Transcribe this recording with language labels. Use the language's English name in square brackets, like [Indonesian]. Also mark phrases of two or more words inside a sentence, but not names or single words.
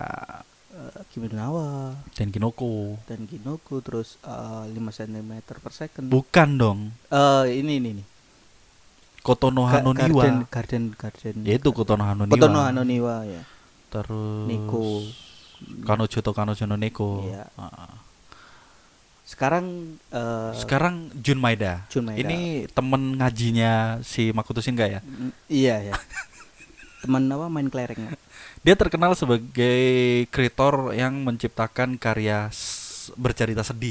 [Indonesian] Kimi no Na wa Tenkinoko. dan Ginoku terus 5 cm per second. Bukan dong. Ini. Kotono Hanoniwa. Garden. Yaitu Kotono Hanoniwa. Kotono Hanoniwa ya. Terus Neko. Kanojo to Kanojo no Neko. Iya. Ah. Sekarang Sekarang Jun Maeda. Jun Maeda. Ini temen ngajinya si Makoto Shinkai ya. Iya ya. Teman apa main kelereng. Dia terkenal sebagai kreator yang menciptakan karya bercerita sedih,